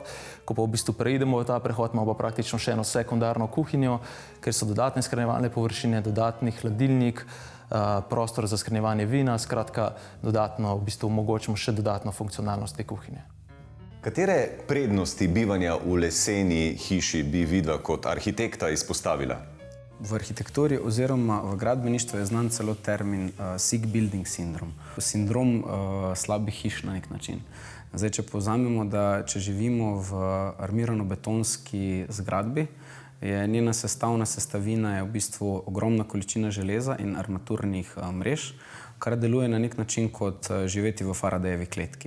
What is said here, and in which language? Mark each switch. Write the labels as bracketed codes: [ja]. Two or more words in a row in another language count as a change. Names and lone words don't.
[sl] Ko pa v bistvu preidemo v ta prehod, imamo pa praktično še eno sekundarno kuhinjo, ker so dodatne shranjevalne površine, dodatni hladilnik, prostor za shranjevanje vina, skratka, dodatno v bistvu omogočimo še dodatno funkcionalnost te kuhinje. Katere prednosti bivanja v leseni hiši bi vidva kot arhitekta izpostavila? V arhitekturi oziroma v gradbeništvu je znan celo termin [en] sick building syndrome. [sl] Sindrom slabih hiš na nek način. Zdaj, če povzamemo, da če živimo v armirano-betonski zgradbi, je njena sestavina je v bistvu ogromna količina železa in armaturnih mrež, kar deluje na nek način kot živeti v Faradayevi kletki.